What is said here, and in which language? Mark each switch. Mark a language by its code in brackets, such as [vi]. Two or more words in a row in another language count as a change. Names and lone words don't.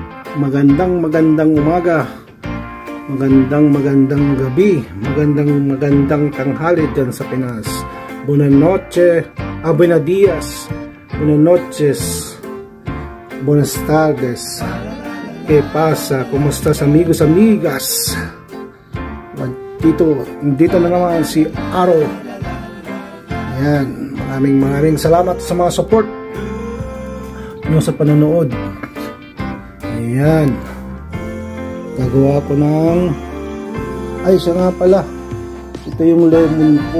[tl] magandang umaga, magandang gabi, magandang tanghali dyan sa Pinas. [es] Buenas noches, buenos días, buenas noches, buenas tardes. ¿Qué pasa? ¿Cómo estás, amigos, amigas? [tl] Dito na naman si Aro. Yan, maraming salamat sa mga support nyo sa panonood. Ayan, gagawa ko ng siya nga pala, ito yung lemon ko.